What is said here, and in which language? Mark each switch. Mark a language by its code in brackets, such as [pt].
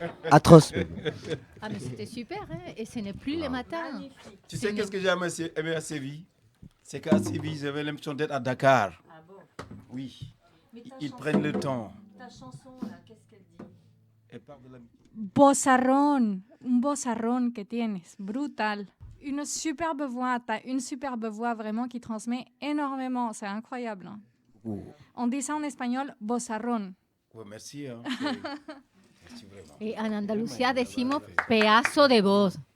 [fr] Atroce. Ah, mais c'était super, hein? Et ce n'est plus le matin. Tu sais qu'est-ce que j'ai aimé à Séville? C'est qu'à Séville, j'avais l'impression d'être à Dakar. Ah bon? Oui. Ils prennent le temps. Ta chanson, là, qu'est-ce qu'elle dit? Elle parle de la... [es] Bozarrón, un bozarrón que tienes, brutal. [fr] Une superbe voix, t'as une superbe voix vraiment qui transmet énormément, c'est incroyable. Hein. On dit ça en espagnol, bozarrón. Ouais, merci. Hein. Merci vraiment. [es] Y en Andalucía decimos pedazo de voz.